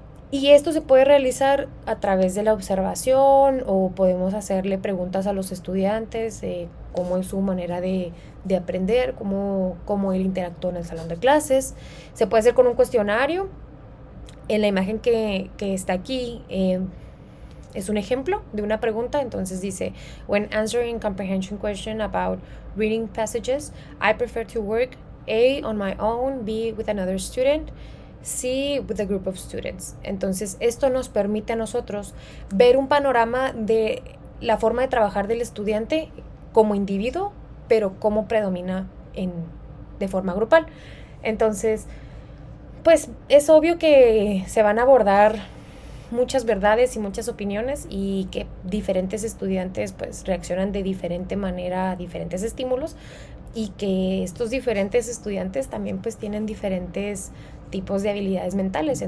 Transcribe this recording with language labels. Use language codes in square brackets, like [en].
[es] Y esto se puede realizar a través de la observación o podemos hacerle preguntas a los estudiantes de cómo es su manera de aprender, cómo él interactúa en el salón de clases. Se puede hacer con un cuestionario. En la imagen que está aquí es un ejemplo de una pregunta. Entonces dice, [en] when answering comprehension question about reading passages, I prefer to work A on my own, B with another student, sí with a group of students. [es] Entonces, esto nos permite a nosotros ver un panorama de la forma de trabajar del estudiante como individuo, pero cómo predomina de forma grupal. Entonces, pues es obvio que se van a abordar muchas verdades y muchas opiniones y que diferentes estudiantes pues reaccionan de diferente manera a diferentes estímulos y que estos diferentes estudiantes también pues tienen diferentes tipos de habilidades mentales.